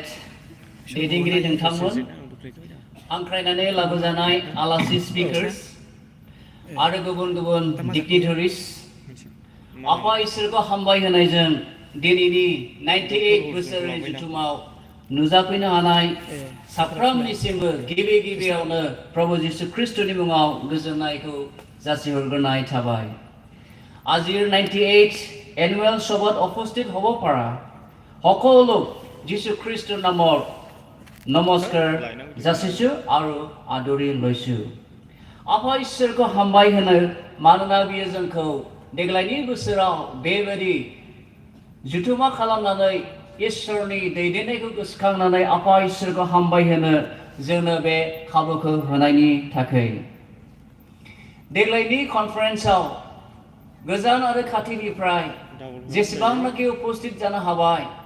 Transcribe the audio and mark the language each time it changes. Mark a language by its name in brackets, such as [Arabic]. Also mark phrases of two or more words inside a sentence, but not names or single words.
[Bodo] दैदेनगिरि नोंथांमोन हांख्रायनानै लाबोजानाय आलासि स्पिकार्स आरो गुबुन गुबुन डिग्निटारिस आफा इसोरखौ हामबाय होनायजों दिनैनि 98 बोसोरनि जुथुमाव नुजाफैनो हानाय साफ्रोमनिसिमबो गिबियावनो प्रभु जिसु ख्रिस्टनि मुङाव गोजोननायखौ जासिहरग्रोनाय थाबाय আজিৰ [Assamese] 98 এনুৱেল সভাত উপস্থিত হ'ব পৰা সকলো যীশু খ্ৰীষ্টৰ নামত নমস্কাৰ যাচিছো আৰু আদৰি লৈছো [Bodo] आफा ईश्वरखौ हामबाय होनो मानोना बियो जोंखौ देग्लायनि बोसोराव बेबायदि जुथुमा खालामनानै इसोरनि दैदेननायखौ गोसोखांनानै आफा इसोरखौ हामबाय होनो जोंनो बे खाबुखौ होनायनि थाखाय देग्लायनि कनफारेन्सआव गोजान आरो खाथिनिफ्राय जेसेबांनाखि उपस्थित जानो हाबाय